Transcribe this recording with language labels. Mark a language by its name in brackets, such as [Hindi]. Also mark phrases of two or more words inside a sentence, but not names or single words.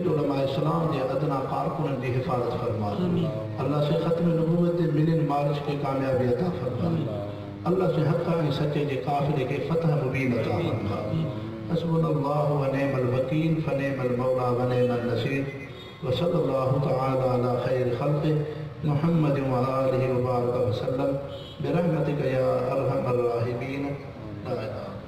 [Sindhi] उलमा इस्लाम जे अदना कारकुननि जी हिफ़ाज़त फरमा अल्लाह से ख़त्म नबूवत जे मिलिन मार्च खे कामयाबी अता फरमा अल्लाह से हक़ ऐं सचे जे काफ़िले खे फ़तह मुबीन अता फरमा [Arabic] حسبنا الله ونعم الوكيل فنعم المولى ونعم النصير وصلى الله تعالى على خير خلقه محمد وآله وبارك وسلم برحمتك يا أرحم الراحمين لا إله